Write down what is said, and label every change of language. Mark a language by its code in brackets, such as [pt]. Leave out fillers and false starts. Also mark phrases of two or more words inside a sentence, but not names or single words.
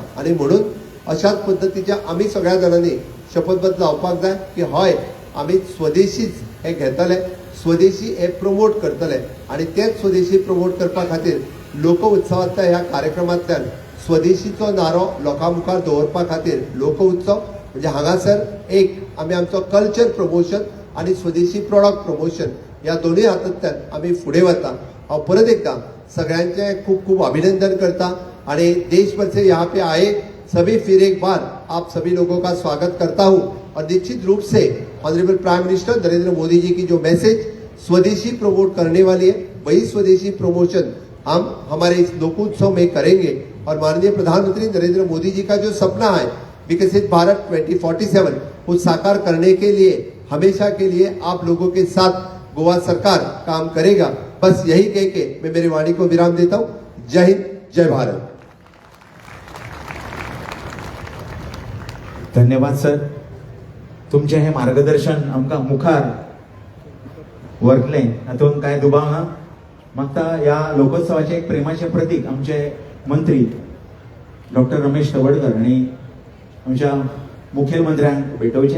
[kok] आणि म्हणून अशाच पद्धतीच्या आमी सगळ्या जाणांनी शपथबद्ध जावपाक जाय की हय आमी स्वदेशीच हे घेतले, स्वदेशी हे प्रमोट करतले आणि तेच स्वदेशी प्रमोट करपा खातीर लोक उत्सवांतल्या ह्या कार्यक्रमांतल्यान स्वदेशीचो नारो लोकां मुखार दवरपा खातीर लोक उत्सव म्हणजे हांगासर एक आमी आमचो [en] culture promotion [kok] आणि स्वदेशी [en] product promotion [kok] ह्या दोनूय हातूंतल्यान आमी फुडें वता. हांव परत एकदां सगळ्यांचे खूब खूब अभिनंदन करता आणि [hi] देश भर से यहाँ पे आए सभी फिर एक बार आप सभी लोगों का स्वागत करता हूँ और निश्चित रूप से [en] honourable prime minister [hi] नरेंद्र मोदी जी की जो मैसेज स्वदेशी प्रमोट करने वाली है वही स्वदेशी प्रमोशन हम हमारे इस लोकोत्सव में करेंगे और माननीय प्रधानमंत्री नरेंद्र मोदी जी का जो सपना है विकसित भारत 2047 को साकार करने के लिए हमेशा के लिए आप लोगों के साथ गोवा सरकार काम करेगा. बस यही कह के मैं मेरी वाणी को विराम देता हूँ. जय हिंद, जय भारत. धन्यवाद सर. [kok] तुमचे हे मार्गदर्शन आमकां मुखार व्हरतलें हातूंत कांय दुबाव ना. म्हाका ह्या लोकोत्सवाचे एक प्रेमाचे प्रतीक आमचे मंत्री डॉक्टर रमेश तवडकर आणि आमच्या मुखेलमंत्र्यांक भेटोवचे.